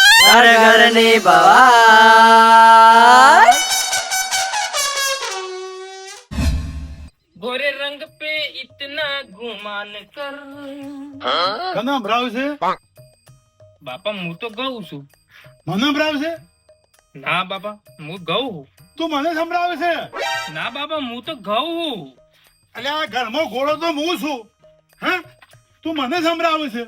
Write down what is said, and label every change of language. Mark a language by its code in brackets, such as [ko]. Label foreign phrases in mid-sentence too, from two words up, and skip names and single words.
[hi] घर घर ने बवाल। गोरे रंग पे इतना गुमान कर। [gu] કના ભરાવ છે? બાપા હું તો ગઉં છું. મને ભરાવ છે? ના બાપા હું ગઉં. તું મને સંભળાવે છે? ના બાપા હું તો ગઉં. અલ્યા ઘરમાં ઘોડો તો હું છું. હા, તું મને સંભળાવે છે?